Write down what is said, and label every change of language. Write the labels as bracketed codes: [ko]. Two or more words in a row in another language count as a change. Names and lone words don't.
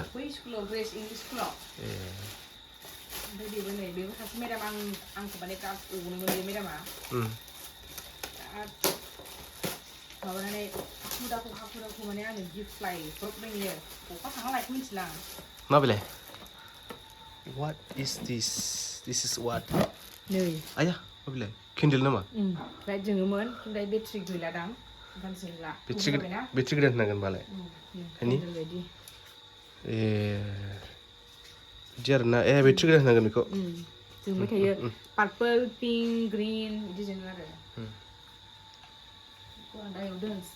[brx] बै स्कुलाव ग्रेस इंलिश स्कुलाव ओमफ्राय बेबो सासे मेडाम आंखौ माने बिराद अनोमोन बे मेडामा बिराद माबानानै हाखु दाखु माने आंनो गिफ्ट लायब्रबदों बियो बहा थांना लायखौ मिथिला आं माबेलाय [en] what is this is what [brx] नै आया माबेलाय केन्डेल नामा लाइट जोङोमोन ओमफ्राय बेटारि गैलादां गानसैला बेट्रि गोदान होनांगोन बालाय बायदि बिदि आरोना बेट्रि गोदान होनांगोन बेखौ जोंबाय थायो [en] purple pink green [brx] बिदि जोङो आरो दायाव दोनसै